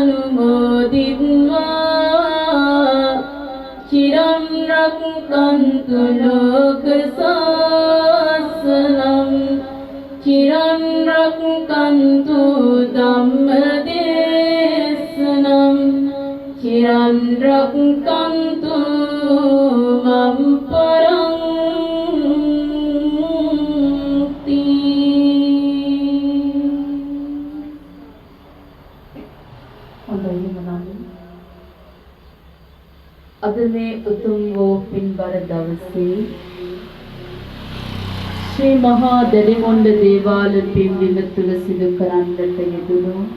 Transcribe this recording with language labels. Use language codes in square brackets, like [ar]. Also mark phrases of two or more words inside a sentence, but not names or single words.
[pi] අනුමෝදිත්වා චිරං රක්ඛන්තු ලෝක සාසනං චිරං රක්ඛන්තු ධම්මදේශනං චිරං රක්ඛන්තු මම් පරන්ති. [si] හොඳයි මනෝනි. අද මේ උතුම් වූ පින්බර දවසේ ශ්‍රී මහා දැඩිමුණ්ඩ දේවාල පින්බිම තුල සිදු කරන්නට යෙදුණු